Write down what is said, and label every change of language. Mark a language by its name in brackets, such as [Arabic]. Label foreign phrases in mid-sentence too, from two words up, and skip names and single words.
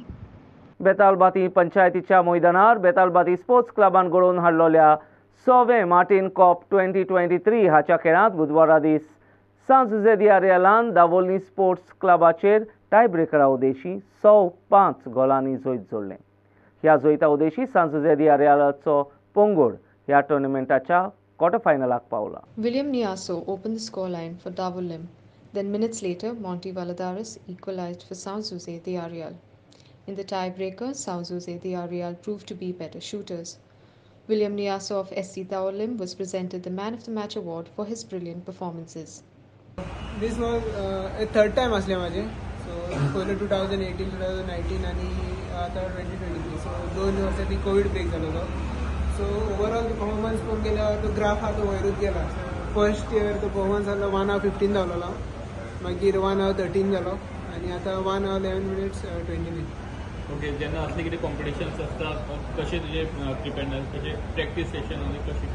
[Konkani] बेतालबाती पंचायतीच्या मैदानार बेतालबाती स्पोर्ट्स क्लबान घडोवन हाडलोल्या 6वें मार्टिन कप 2023 हाच्या खेळांत बुधवारा दीस सांज जुजे दियारेलान दावोली स्पोर्ट्स क्लबाचेर टाय ब्रेकरा उदेशी 105 गोलांनी जैत जोडलें. ह्या जैता उदेशी सांज जुजे दियारेलाचो पोंगोड ह्या टुर्नामेंटाच्या क्वार्टर फायनलाक पावला. [English] William Niaso opened the scoreline for Davolim. Then minutes later, Monty Valadares equalized for São José de Areal. In the tiebreaker, São José de Areal proved to be better shooters. William Niaso of SC Davolim was presented the Man of the Match award for his brilliant performances. This was a third time [Marathi] असले माझे. So पहिले 2018, 2019 आणि आता 2023. So 2 वर्षांनी कोविड ब्रेक झाला होता. [Konkani] सो [English] overall performance [Konkani] पळोवंक गेल्यार तो ग्राफ हा तो वयरूच गेला. [English] first year [Konkani] तो परफॉर्मन्स जालो 1:15 जालोलो, मागीर 1:13 जालो आनी आतां 1:11 20 ओके. जेन्ना असले कितें कॉम्पिटिशन्स आसता कशें तुजें प्रिपेरनेस, कशें [English] practice session [Konkani] आनी कशें?